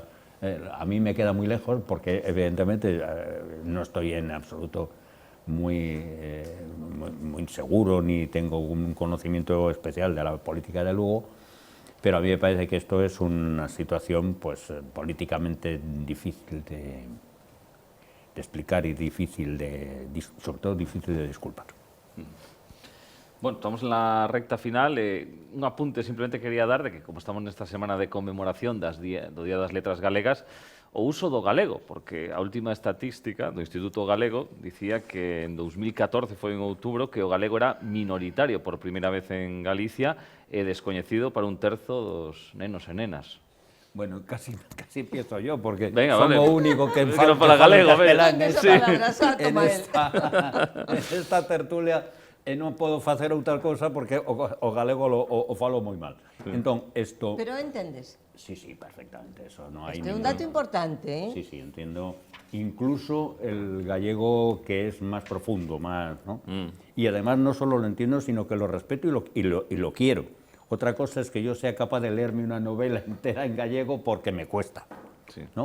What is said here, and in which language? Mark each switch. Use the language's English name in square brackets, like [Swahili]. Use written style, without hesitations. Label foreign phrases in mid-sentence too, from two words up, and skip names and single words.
[Spanish] a mí me queda muy lejos porque evidentemente no estoy en absoluto muy seguro ni tengo un conocimiento especial de la política de Lugo, pero a mí me parece que esto es una situación pues políticamente difícil de explicar y sobre todo difícil de disculpar. Bueno, estamos en la recta final. Un apunte simplemente quería dar de que, [Galician] como estamos nesta semana de conmemoración do Día das Letras Galegas, o uso do galego, porque a última estatística do Instituto Galego dicía que en 2014, foi en outubro, que o galego era minoritario por primeira vez en Galicia e descoñecido para un terzo dos nenos e nenas. [Spanish] Bueno, casi empiezo yo, porque venga, somos vale. único que [Galician] no fala galego, castelán en [Spanish] esta tertulia. [Galician] E non podo facer outra cousa porque o galego o falo moi mal. Entón, isto... Pero entendes? [Spanish] Sí, perfectamente, eso no hai [Galician] Este é un dato importante, [Spanish] Sí, entiendo. Incluso el gallego que es más profundo, más, ¿no? Y además no solo lo entiendo, sino que lo respeto y lo quiero. Otra cosa es que yo sea capaz de leerme una novela entera en gallego porque me cuesta, ¿no?